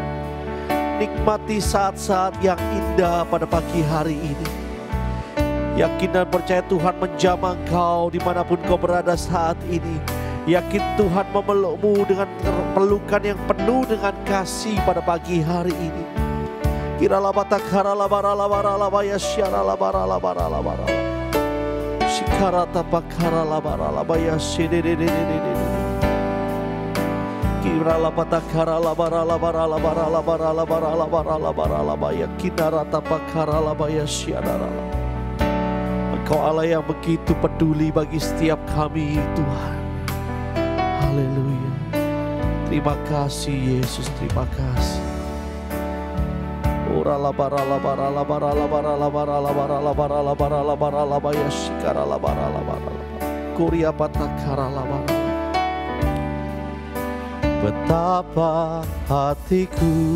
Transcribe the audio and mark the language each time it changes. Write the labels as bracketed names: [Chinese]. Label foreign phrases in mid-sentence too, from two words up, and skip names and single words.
[Indonesian] Nikmati saat-saat yang indah pada pagi hari ini. Yakin dan percaya Tuhan menjamah engkau dimanapun kau berada saat ini. Yakin Tuhan memelukmu dengan pelukan yang penuh dengan kasih pada pagi hari ini. Kiralabatakharalabaralabaralabaya syaralabaralabaralabarala. Shikaratapakaralabaralabaya sididididididid. Kiralabatakharalabaralabaralabaralabaralabaralabaralabaralabaya kinaratapakaralabaya syaralala. Engkau Allah yang begitu peduli bagi setiap kami Tuhan. Haleluya. Terima kasih Yesus, terima kasih. Betapa hatiku